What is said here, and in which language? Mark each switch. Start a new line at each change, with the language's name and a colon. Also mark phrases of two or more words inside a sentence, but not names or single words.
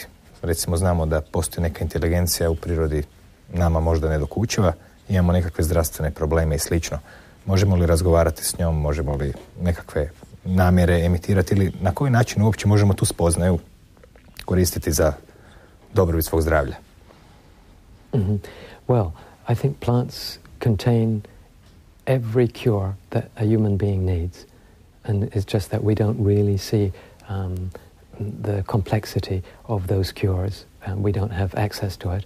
Croatian: Recimo, znamo da postoji neka inteligencija u prirodi nama možda nedokučiva, imamo nekakve zdravstvene probleme i slično. Možemo li razgovarati s njom, možemo li nekakve namjere emitirati, ili na koji način uopće možemo tu spoznaju koristiti za dobrobit svog zdravlja?
English: Well, I think plants contain every cure that a human being needs, and it's just that we don't really see the complexity of those cures, and we don't have access to it.